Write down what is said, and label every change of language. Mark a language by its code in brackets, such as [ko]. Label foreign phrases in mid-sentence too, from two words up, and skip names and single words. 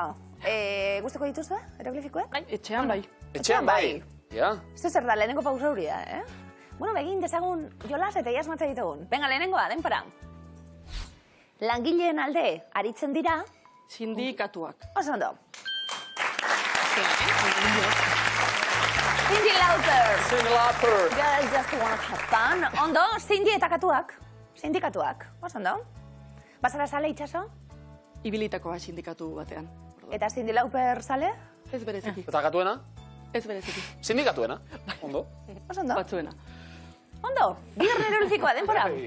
[eu] Guztoko dituzue, hieroglifikoak? Etxean bai. Etxean bai. Ja. Ez zer da, lehenengo pausa hori da, Bueno, begin dezagun jolas eta iasmatza ditugun. Venga, lehenengoa, denpora. Langileen alde aritzen dira. Sindikatuak. Oso ondo. Cindy Lauper. Cindy Lauper. [en] Girls just wanna have fun. [eu] Ondo, Cindy eta katuak. Sindikatuak. Oso ondo. Bazara sale itxaso? Ibilitakoa sindikatu batean. Eta Cindy Lauper sale? Ez bereziki. Eta katuena? Ez bereziki. Sindikatuena. Ondo. Oso ondo. Batzuena. Ondo. Bigarren hieroglifikoa, denpora.